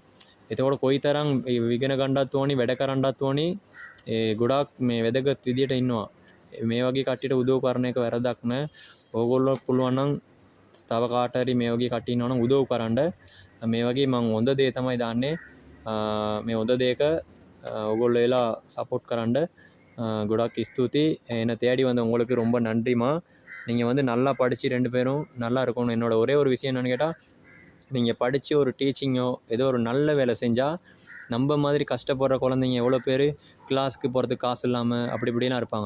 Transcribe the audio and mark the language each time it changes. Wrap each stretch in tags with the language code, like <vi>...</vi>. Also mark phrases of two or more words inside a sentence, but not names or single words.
<si>එතකොට කොයිතරම් ඉගෙන ගන්නවත් ඕනි, වැඩ කරන්නවත් ඕනි, ගොඩාක් මේ වැදගත් විදියට ඉන්නවා. මේ වගේ කට්ටියට උදව් කරන එක වැරදක් නෑ. ඕගොල්ලෝ පුළුවන් නම් තව කාට හරි මේ වගේ කට්ටිය ඉන්නවා නම් උදව් කරන්න. මේ වගේ මං හොඳ දේ තමයි දාන්නේ. මේ හොඳ දේක ඔයගොල්ලෝ එලා சப்போர்ட் කරන්න ගොඩක් ஸ்துதி.</si> <ta>என்னை தேடி வந்த உங்களுக்கு ரொம்ப நன்றிம்மா. நீங்கள் வந்து நல்லா படித்து 2 பேரும் நல்லா இருக்கணும். என்னோட ஒரே ஒரு விஷயம் என்னென்னு கேட்டால், நீங்கள் படித்து ஒரு டீச்சிங்கோ ஏதோ ஒரு நல்ல வேலை செஞ்சால் நம்ம மாதிரி கஷ்டப்படுற குழந்தைங்க எவ்வளோ பேர் கிளாஸுக்கு போகிறதுக்கு காசு இல்லாமல் அப்படி இப்படிலாம் இருப்பாங்க.</ta>